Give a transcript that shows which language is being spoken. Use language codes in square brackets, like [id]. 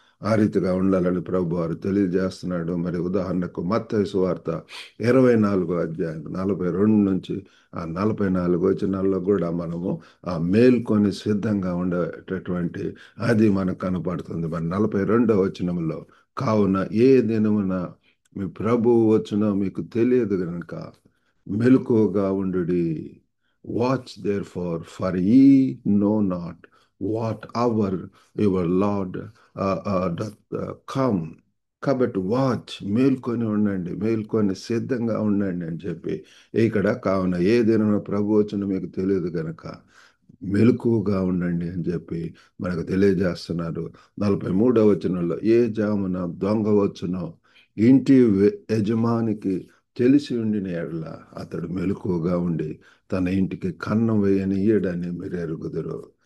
[te] ఆ రీతిగా ఉండాలని ప్రభు వారు తెలియజేస్తున్నాడు. మరి ఉదాహరణకు మత్తయి సువార్త 24వ అధ్యాయం 42 నుంచి ఆ 44 వచనాల్లో కూడా మనము ఆ మేల్కొని సిద్ధంగా ఉండేటటువంటి అది మనకు కనపడుతుంది. మరి 42వ వచనంలో కావున ఏ దినమున మీ ప్రభువు వచ్చునో మీకు తెలియదు గనుక మెలకువగా ఉండుడి. [en] Watch therefore ye know not what hour your Lord doth come. [te] కాబట్టి వాచ్ మేల్కొని ఉండండి, మేల్కొని సిద్ధంగా ఉండండి అని చెప్పి ఇక్కడ కావున ఏ దినమున ప్రభు వచ్చునో మీకు తెలియదు గనక మెలకువగా ఉండండి అని చెప్పి మనకు తెలియజేస్తున్నారు. 43వ వచనంలో ఏ జామున దొంగ వచ్చునో ఇంటి యజమానికి తెలిసి ఉండిన ఎడల అతడు మెలకువగా ఉండి తన ఇంటికి కన్నం వేయనియ్యడని మీరు ఎరుగుదురు.